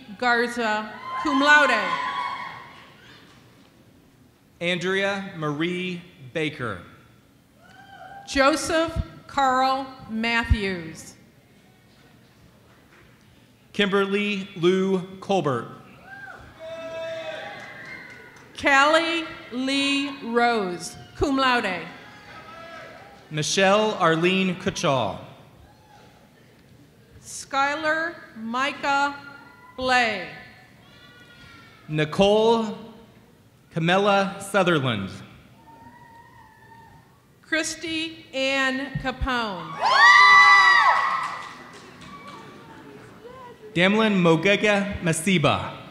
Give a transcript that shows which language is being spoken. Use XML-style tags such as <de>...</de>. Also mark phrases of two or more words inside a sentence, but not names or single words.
<en>Garza,</en> <la>cum laude.</la> <en>Andrea Marie Baker. Joseph Carl Matthews. Kimberly Lou Colbert. Callie Lee Rose,</en> <la>cum laude.</la> <en>Michelle Arlene Kuchal. Skylar Micah Blay. Nicole Camilla Sutherland. Christy Ann Capone. Damlin Mogega Masiba.</en>